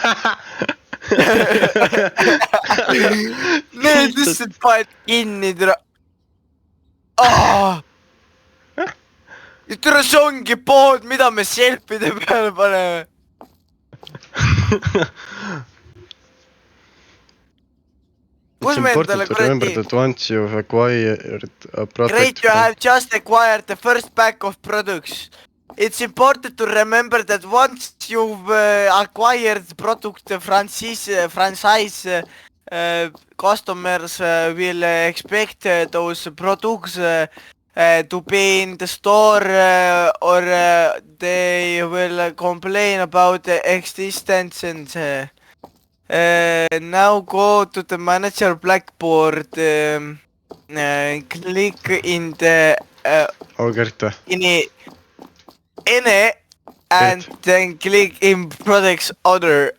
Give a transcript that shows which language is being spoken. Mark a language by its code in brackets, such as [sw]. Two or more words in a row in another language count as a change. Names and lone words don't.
[et] Need lihtsalt paned kinni, tere. Ja tere, see ongi pood, mida me selfide peale paneme. Kus me endale [en] remember that once you've acquired a product. Great, you have just acquired the first pack of products. It's important to remember that once you've acquired product franchise, customers will expect those products to be in the store or they will complain about the existence and now go to the manager blackboard, click in the in and then click in products order.